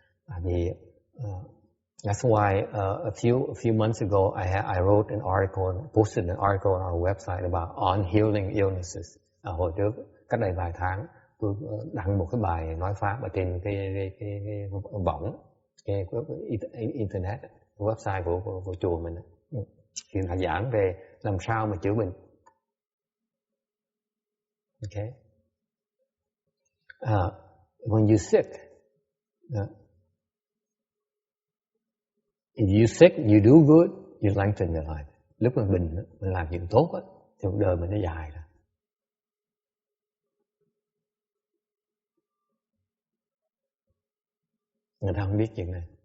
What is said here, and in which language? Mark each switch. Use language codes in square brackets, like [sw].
[vi] Bởi vì [en] that's why a few months ago I wrote an article and posted an article on our website about unhealing illnesses. [vi] Hồi trước cách đây vài tháng tôi đăng một cái bài nói pháp ở trên cái võng cái internet, cái website của chùa mình. Thì là giảng về làm sao mà chữa bệnh. [en] Okay. When you're sick, if you're sick, you do good, you lengthen your life. [vi] Lúc mình bệnh, mình làm chuyện tốt thì cuộc đời mình nó dài ra. Người ta không biết chuyện này.